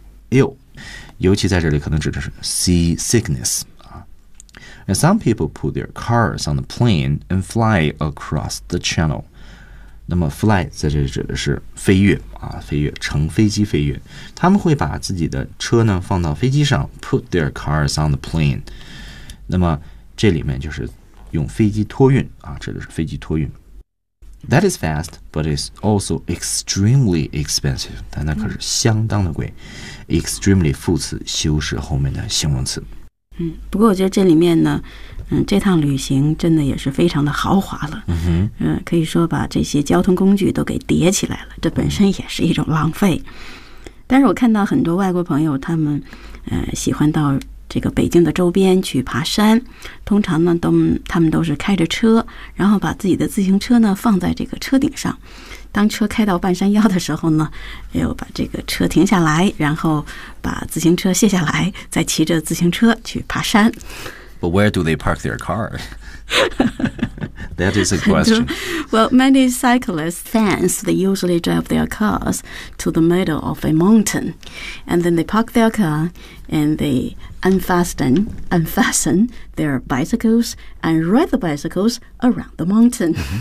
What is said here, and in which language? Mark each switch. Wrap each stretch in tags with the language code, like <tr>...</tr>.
<en>Ill，</en> <zh>尤其在这里可能指的是</zh> <en>seasickness、And some people put their cars on the plane and fly across the channel。</en> <zh>那么 fly 在这里指的是飞跃、飞跃，乘飞机飞跃。他们会把自己的车呢放到飞机上，</zh> <en>put their cars on the plane。</en> <zh>那么这里面就是用飞机托运、指的是飞机托运。</zh> <en>That is fast, but it's also extremely expensive.</en> <zh>但那可是相当的贵。Extremely 副词修饰后面的形容词。不过我觉得这里面呢，这趟旅行真的也是非常的豪华了。可以说把这些交通工具都给叠起来了，这本身也是一种浪费。但是我看到很多外国朋友，他们喜欢到这个北京的周边去爬山，通常呢他们都是开着车，然后把自己的自行车呢放在这个车顶上，当车开到半山腰的时候呢，又把这个车停下来，然后把自行车卸下来，再骑着自行车去爬山。</zh> <en>But where do they park their car? That is a question. Well, many cyclists fans, they usually drive their cars to the middle of a mountain, and then they park their car and theyunfasten their bicycles and ride the bicycles around the mountain.</en>